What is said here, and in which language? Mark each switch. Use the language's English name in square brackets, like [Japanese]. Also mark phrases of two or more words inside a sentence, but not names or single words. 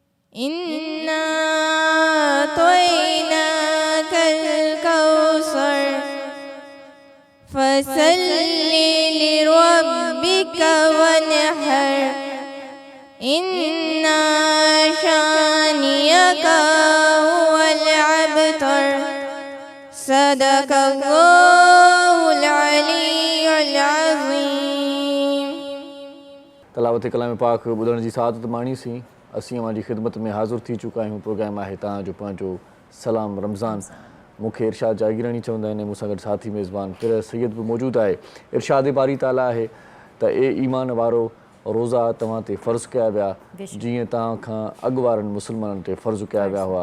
[Arabic] إنا أعطيناك الكوثر فصل لربك وانحر إن شانئك هو الأبتر صدق الله العلي العظيم. [Sindhi] तलावत कलाम पाक ॿुधण जी सादत माणीसीं असीं अवां ख़िदमत में हाज़िर थी चुका आहियूं. प्रोग्राम आहे तव्हांजो पंहिंजो सलाम रमज़ान. मूंखे इरशाद जागीरानी चवंदा आहिनि. मूंसां गॾु साथी मेज़बान पिर सैयद बि मौजूदु आहे. इरशाद बारी ताला आहे त ईमान वारो रोज़ा तव्हां ते फ़र्ज़ु कया विया जीअं तव्हां खां अॻु वारनि मुस्लमाननि ते फ़र्ज़ु कया विया हुआ.